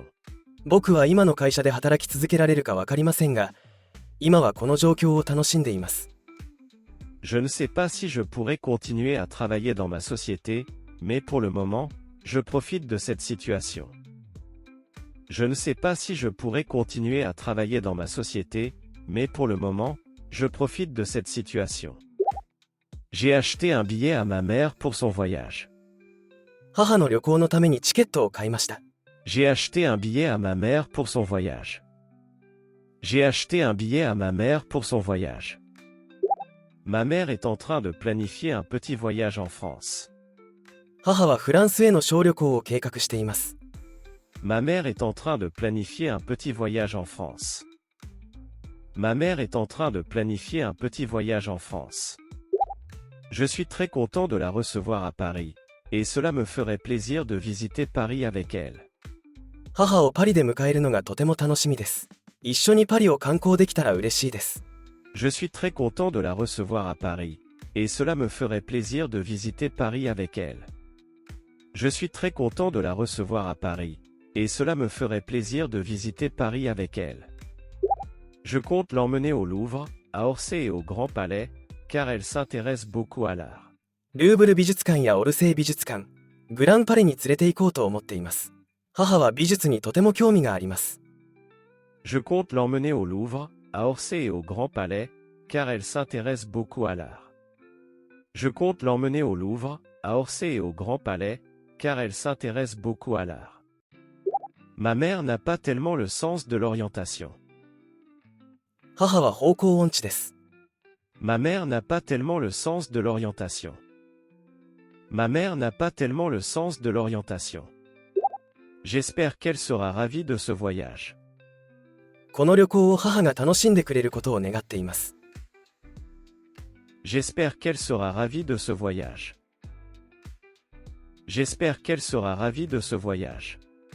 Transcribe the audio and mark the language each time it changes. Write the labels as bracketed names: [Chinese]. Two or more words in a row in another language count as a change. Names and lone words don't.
[Japanese] 僕は今の会社で働き続けられるか分かりませんが、今はこの状況を楽しんでいます。 [French] Je ne sais pas si je pourrais continuer à travailler dans ma société, mais pour le moment, je profite de cette situation. Je ne sais pas si je pourrais continuer à travailler dans ma société, mais pour le moment, je profite de cette situation. J'ai acheté un billet à ma mère pour son voyage. [Japanese] 母の旅行のためにチケットを買いました。 [French] J'ai acheté un billet à ma mère pour son voyage. J'ai acheté un billet à ma mère pour son voyage. Ma mère est en train de planifier un petit voyage en France. [Japanese] 母はフランスへの小旅行を計画しています。 [French] Ma mère est en train de planifier un petit voyage en France. Ma mère est en train de planifier un petit voyage en France. Je suis très content de la recevoir à Paris, et cela me ferait plaisir de visiter Paris avec elle. [Japanese] 母をパリで迎えるのがとても楽しみです。一緒にパリを観光できたら嬉しいです。 [French] Je suis très content de la recevoir à Paris, et cela me ferait plaisir de visiter Paris avec elle. Je suis très content de la recevoir à Paris, et cela me ferait plaisir de visiter Paris avec elle. Je compte l'emmener au Louvre, à Orsay et au Grand Palais, car elle s'intéresse beaucoup à l'art. [Japanese] ルーブル美術館やオルセー美術館、グランパレに連れて行こうと思っています。母は美術にとても興味があります。 [French] Je compte l'emmener au Louvre, à Orsay et au Grand Palais, car elle s'intéresse beaucoup à l'art. Je compte l'emmener au Louvre, à Orsay et au Grand Palais, car elle s'intéresse beaucoup à l'art. Ma mère n'a pas tellement le sens de l'orientation. [Japanese] 母は方向音痴です。 [French] Ma mère n'a pas tellement le sens de l'orientation. Ma mère n'a pas tellement le sens de l'orientation. J'espère qu'elle sera ravie de ce voyage. [Japanese] この旅行を母が楽しんでくれることを願っています。 [French] J'espère qu'elle sera ravie de ce voyage. J'espère qu'elle sera ravie de ce voyage.